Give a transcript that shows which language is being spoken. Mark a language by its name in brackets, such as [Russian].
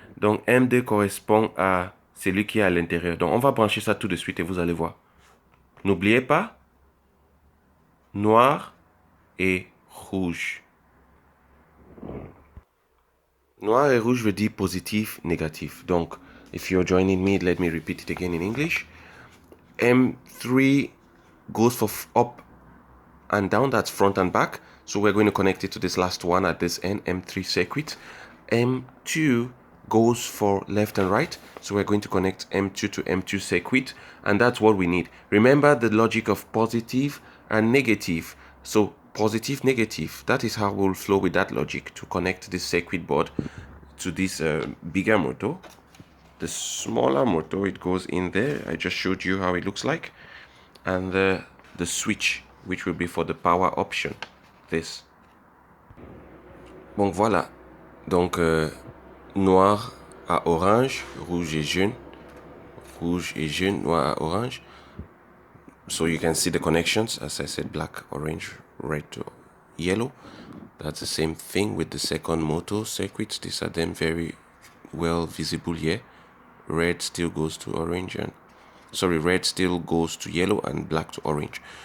[French] Donc M2 correspond à celui qui est à l'intérieur. Donc on va brancher ça tout de suite et vous allez voir. N'oubliez pas, noir et rouge. Noir et rouge veut dire positif, négatif. [English] Donc, if you're joining me, let me repeat it again in English. M3 goes for up and down, that's front and back. So we're going to connect it to this last one at this end, M3 circuit. M2 goes for left and right. So we're going to connect M2 to M2 circuit. And that's what we need. Remember the logic of positive and negative. So positive, negative. That is how we'll flow with that logic to connect this circuit board to this bigger motor. The smaller motor, it goes in there. I just showed you how it looks like. And the switch, which will be for the power option. This. [French] Bon, voilà. Donc, noir à orange, rouge et jaune. Rouge et jaune, noir à orange. [English] So you can see the connections, as I said, black, orange, red to yellow. That's the same thing with the second motor circuits. These are them very well visible here. Red still goes to orange and red still goes to yellow and black to orange.